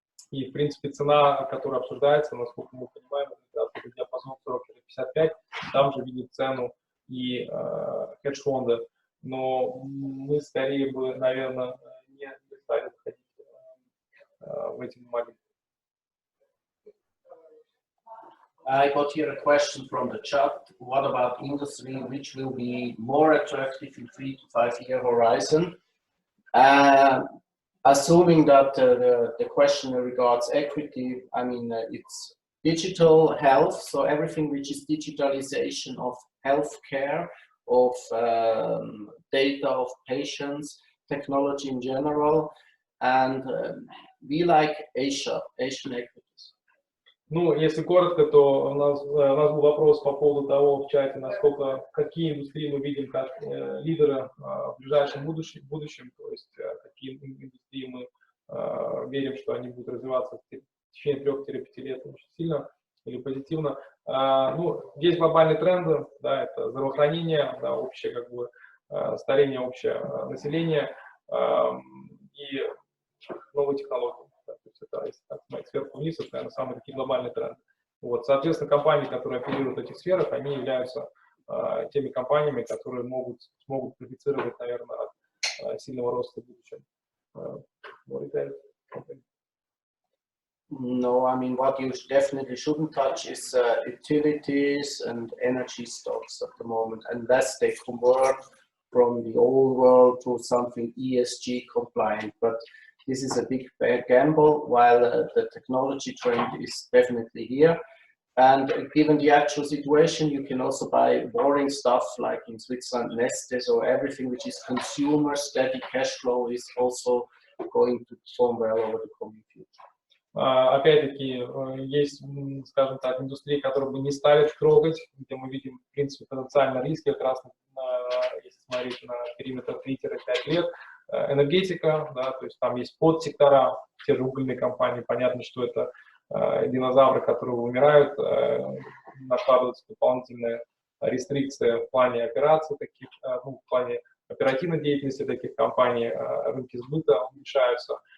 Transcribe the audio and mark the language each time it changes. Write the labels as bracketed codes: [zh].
[ru] И, в принципе, цена, которая обсуждается, насколько мы понимаем, это диапазон 40-55, там же видят цену и хедж-фонды. Но мы скорее бы, наверное, не стали входить в эти бумаги. [en] I got here a question from the chat. What about industry, which will be more attractive in 3 to 5 year horizon? Assuming that the question regards equity, I mean, it's digital health, so everything which is digitalization of healthcare, of data of patients, technology in general, and we like Asian equities. [ru] Ну, если коротко, то у нас был вопрос по поводу того в чате, насколько, какие индустрии мы видим как лидеры в ближайшем будущем, то есть какие индустрии мы верим, что они будут развиваться в течение 3-5 лет очень сильно или позитивно. Ну, есть глобальные тренды, да, это здравоохранение, да, общее как бы старение общее населения и новые технологии. Да, то есть это, если так смотреть сверху вниз, это, наверное, самые такие глобальные тренды. Вот, соответственно, компании, которые оперируют в этих сферах, они являются теми компаниями, которые смогут профицировать, наверное, от сильного роста в будущем. [en] No, I mean, what you definitely shouldn't touch is utilities and energy stocks at the moment, unless they convert from the old world to something ESG compliant. But this is a big gamble, while the technology trend is definitely here. And given the actual situation, you can also buy boring stuff like in Switzerland, Neste, so everything which is consumer steady cash flow is also going to perform well over the coming future. [ru] Опять-таки, есть, скажем так, индустрии, которые бы не стали трогать, где мы видим, в принципе, потенциально риски, как раз, если смотреть на периметр 3-5 лет. Энергетика, да, то есть там есть подсектора, те же угольные компании, понятно, что это динозавры, которые умирают, накладываются дополнительные рестрикции в плане операций таких, ну, в плане оперативной деятельности таких компаний, рынки сбыта уменьшаются.